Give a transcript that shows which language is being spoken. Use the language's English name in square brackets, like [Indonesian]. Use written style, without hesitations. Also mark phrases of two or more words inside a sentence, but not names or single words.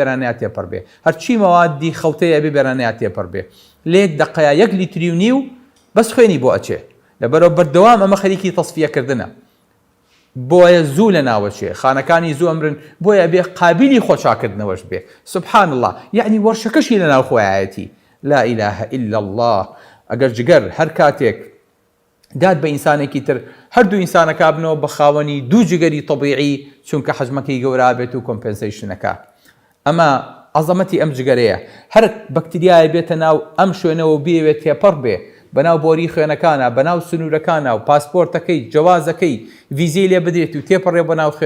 [Central Kurdish] بێرانەیە تێپەڕ بێ هەرچی مەوادی خەڵتەیە بێ بێرانەیە تێپەڕ بێ لێک دقەیە 1 لیتری و نیو بەس خوێنی بۆ ئەچێ لەبەرەوە بەردەوام ئەمە خەریکی تەصفیەکردنە بۆیە زوو لە ناوەچێ خانەکانی زوو ئەمرن بۆیە بێ قابلی خۆچاکردنەوەش بێ [Arabic] سبحان الله [Central Kurdish] یعنی وەرشەکەشی لە ناو خۆیایەتی [Arabic] لا إله إلا الله [Central Kurdish] ئەگەر جگەر هەر کاتێک داد بە ئینسانێکی تر هەردوو ئینسانەکە بنەوە بە خاوەنی دوو جگەری طبیعی چونکە حەجمەکەی گەورە بێت و کۆمپنسیشنەکە. ئەمە عەزەمەتی ئەم جگەرەیە. هەر بەکتریایە بێتە ناو ئەم شوێنەوە بێوێت تێپەڕ بێ بەناو بۆری خوێنەکانە، بەناو سنوورەکانە و پاسپۆرتەکەی جوازەکەی ویزەی لێ بدرێت و تێپەڕێ بەناو خوێن.